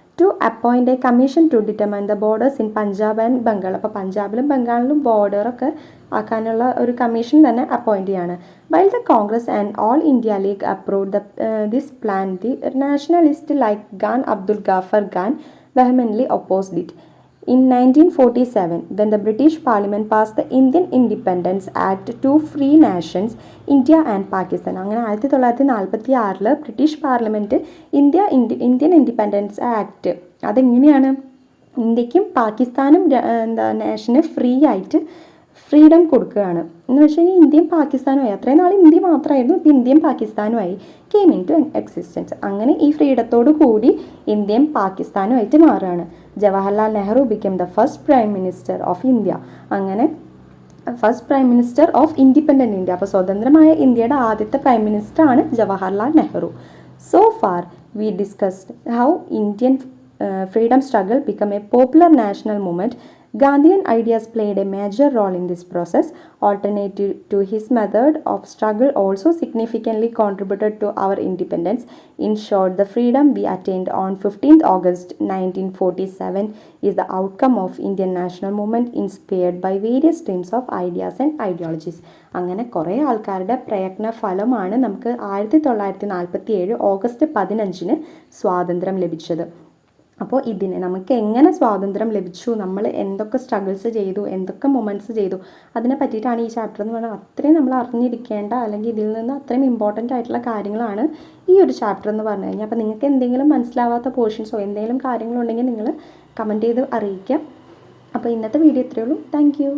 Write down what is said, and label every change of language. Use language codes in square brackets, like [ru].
[en] To appoint a commission to determine the borders in Punjab and Bengal. [ml] അപ്പോൾ പഞ്ചാബിലും ബംഗാളിലും ബോർഡറൊക്കെ ആക്കാനുള്ള ഒരു കമ്മീഷൻ തന്നെ അപ്പോയിൻറ്റ് ചെയ്യാണ്. [en] While the Congress and All India League approved this plan, the nationalist like Khan Abdul Ghaffar Khan vehemently opposed it. In 1947, when the British Parliament passed the Indian Independence Act, two free nations, India and Pakistan. [ml] അങ്ങനെ 1946 British parliament Indian independence act അതെങ്ങനെയാണ്, ഇന്ത്യക്കും പാകിസ്ഥാനും നേഷന് free ആയിട്ട് freedom കൊടുക്കുകയാണ്. എന്ന് വെച്ച് കഴിഞ്ഞാൽ ഇന്ത്യയും പാകിസ്ഥാനുമായി, അത്രയും നാൾ ഇന്ത്യ മാത്രമായിരുന്നു, ഇപ്പോൾ ഇന്ത്യയും പാകിസ്ഥാനുമായി [en] Came into existence. [ml] അങ്ങനെ ഈ ഫ്രീഡത്തോടു കൂടി ഇന്ത്യയും പാകിസ്ഥാനുമായിട്ട് മാറുകയാണ്. [en] Jawaharlal Nehru become the first prime minister of India. അങ്ങനെ first prime minister of independent India. [ml] അപ്പോൾ സ്വതന്ത്രമായ ഇന്ത്യയുടെ ആദ്യത്തെ prime മിനിസ്റ്ററാണ് Jawaharlal Nehru. [en] So far we discussed how Indian freedom struggle become a popular national movement. Gandhian ideas played a major role in this process. Alternative to his method of struggle also significantly contributed to our independence. In short, the freedom we attained on 15th August 1947 is the outcome of Indian national movement inspired by various streams of ideas and ideologies. [ml] അങ്ങനെ കുറേ ആൾക്കാരുടെ പ്രയത്ന ഫലമാണ് നമുക്ക് 1947 August 15 സ്വാതന്ത്ര്യം ലഭിച്ചത്. അപ്പോൾ ഇതിന് നമുക്ക് എങ്ങനെ സ്വാതന്ത്ര്യം ലഭിച്ചു, നമ്മൾ എന്തൊക്കെ സ്ട്രഗിൾസ് ചെയ്തു, എന്തൊക്കെ മൊമെൻറ്റ്സ് ചെയ്തു, അതിനെ പറ്റിയിട്ടാണ് ഈ ചാപ്റ്റർ എന്ന് പറഞ്ഞാൽ അത്രയും നമ്മൾ അറിഞ്ഞിരിക്കേണ്ട അല്ലെങ്കിൽ ഇതിൽ നിന്ന് അത്രയും ഇമ്പോർട്ടൻ്റ് ആയിട്ടുള്ള കാര്യങ്ങളാണ് ഈ ഒരു ചാപ്റ്റർ എന്ന് പറഞ്ഞു കഴിഞ്ഞാൽ. അപ്പോൾ നിങ്ങൾക്ക് എന്തെങ്കിലും മനസ്സിലാവാത്ത പോർഷൻസോ എന്തെങ്കിലും കാര്യങ്ങളുണ്ടെങ്കിൽ നിങ്ങൾ കമൻറ്റ് ചെയ്ത് അറിയിക്കാം. അപ്പോൾ ഇന്നത്തെ വീഡിയോ ഇത്രയേ ഉള്ളൂ. താങ്ക്